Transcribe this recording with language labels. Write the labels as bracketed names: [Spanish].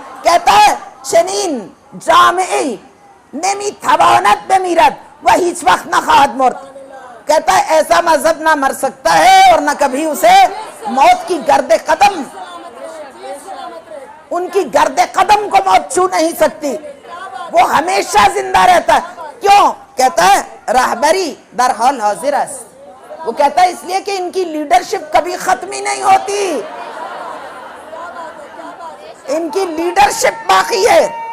[Urdu] کہتا ہے [Persian] چنین جامعی نمیتواند بمیرد و ہیچ وقت نہ خواہد مرد. [Urdu] کہتا ہے ایسا مذہب نہ مر سکتا ہے اور نہ کبھی اسے موت کی گرد قدم، ان کی گرد قدم کو موت چھو نہیں سکتی، وہ ہمیشہ زندہ رہتا ہے. کیوں؟ کہتا ہے [Persian] رہبری در حال حاضر است. [Urdu] وہ کہتا ہے اس لیے کہ ان کی لیڈرشپ کبھی ختم ہی نہیں ہوتی، ان کی لیڈرشپ باقی ہے.